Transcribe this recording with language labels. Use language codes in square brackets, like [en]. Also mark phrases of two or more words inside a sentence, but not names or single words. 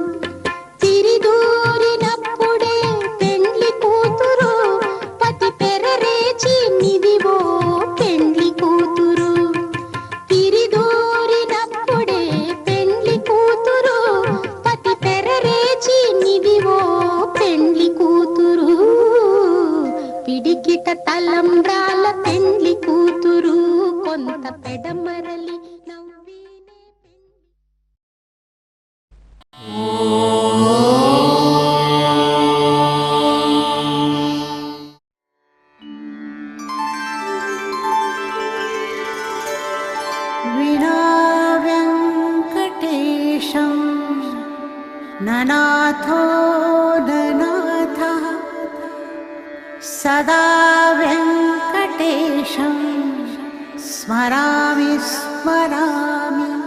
[te] తిరిదూరినప్పుడే పెండ్లి కూతురు, పతి పెరరేచి నిదివో పెండ్లి కూతురు, తిరిదూరినప్పుడే పెండ్లి కూతురు, పతి పెరరేచి నిదివో పెండ్లి కూతురు, పిడికిట తలంబ్రాల పెండ్లి కూతురు, కొంత పెడమరలి నవ్వినే [sa] विना वेङ्कटेशं ननाथो ननाथः, सदा वेङ्कटेशं स्मरामि स्मरामि।